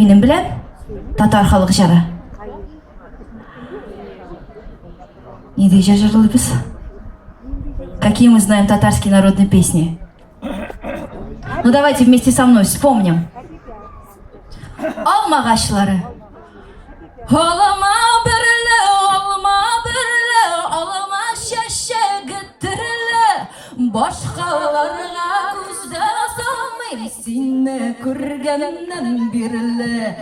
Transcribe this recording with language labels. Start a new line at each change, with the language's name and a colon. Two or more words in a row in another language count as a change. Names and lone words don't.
Tatar: Минем белән татар халык җыры. Нидә җырлыйбыз?
Russian: Какие мы знаем татарские народные песни? Ну давайте вместе со мной вспомним.
Tatar: Алма агачлары. Алма берле, алма чәчәге терле. Башкаларга күздә салмый, сине күргәннән бирле.